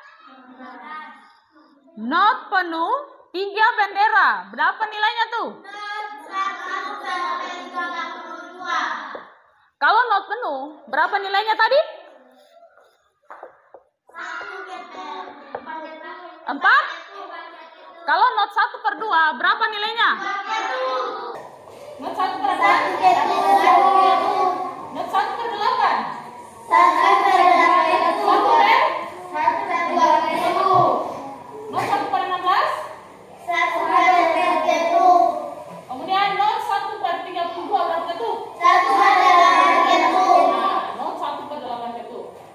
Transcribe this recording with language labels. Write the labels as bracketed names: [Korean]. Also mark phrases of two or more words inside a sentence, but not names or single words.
[Indonesian] Not penuh 3 bendera, berapa nilainya tuh? Kalau not penuh, berapa nilainya tadi? 4? Kalau not 1/2, berapa nilainya? Not 1/8. Not 1/8. 1/2. Not 1/16. Kemudian not 1/32 berapa ketup? Nah, not 1/8 ketup.